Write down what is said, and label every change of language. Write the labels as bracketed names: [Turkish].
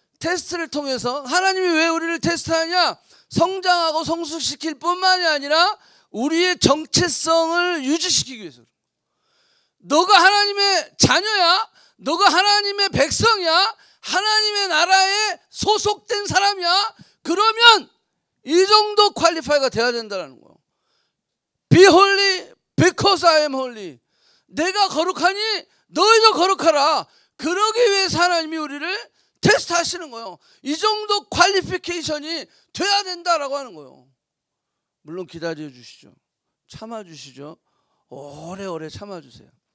[Korean] 테스트를 통해서 하나님이 왜 우리를 테스트하냐? 성장하고 성숙시킬 뿐만이 아니라 우리의 정체성을 유지시키기 위해서. 너가 하나님의 자녀야, 너가 하나님의 백성이야, 하나님의 나라에 소속된 사람이야. 그러면 이 정도 퀄리파이가 돼야 된다는 거예요. [English] Be holy because I am holy. [Korean] 내가 거룩하니 너희도 거룩하라. 그러기 위해서 하나님이 우리를 테스트하시는 거예요. 이 정도 퀄리피케이션이 돼야 된다라고 하는 거예요. 물론 기다려 주시죠. 참아 주시죠. 오래오래 참아 주세요.